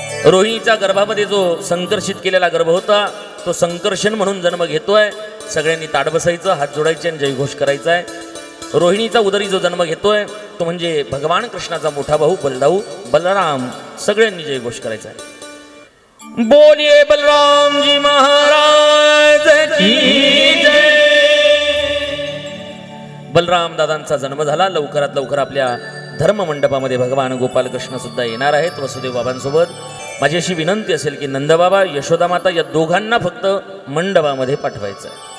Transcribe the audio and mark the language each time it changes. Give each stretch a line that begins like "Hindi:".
Marathi: रोहिणीच्या गर्भामध्ये जो संकर्षित केलेला गर्भ होता तो संकर्षण म्हणून जन्म घेतोय. सगळ्यांनी ताट बसायचं, हात जोडायचे आणि जयघोष करायचा आहे. रोहिणीचा उदरी जो जन्म घेतोय तो म्हणजे भगवान कृष्णाचा मोठा भाऊ बलराम. सगळ्यांनी जयघोष करायचा आहे.
Hindi: बोलिए बलराम जी महाराज की जय.
Marathi: बलराम दादांचा जन्म झाला. लवकरात लवकर आपल्या धर्म मंडपामध्ये भगवान गोपाल कृष्ण सुद्धा येणार आहेत वसुदेव बाबांसोबत. माझी अशी विनंती असेल की नंदबाबा यशोदा माता या दोघांना फक्त मंडपामध्ये पाठवायचं आहे.